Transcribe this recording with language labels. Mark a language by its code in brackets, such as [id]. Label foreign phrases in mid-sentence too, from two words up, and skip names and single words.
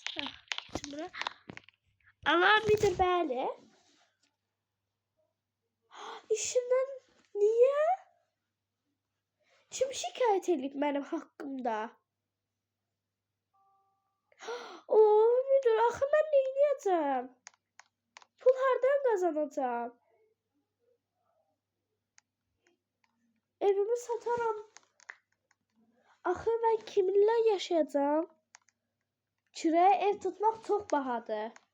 [az] Keçin bura. Allah, müdür, bəli. İşimdən niye? [tr] Kim şikayet edip benim hakkımda? Oo, müdür, [az] axı mən nə edəcəm? [tr] Pul hardan kazanacağım? [az] Evimi sataram. Axı mən kiminlə yaşayacağım? Kiraya ev tutmaq çox bahadır.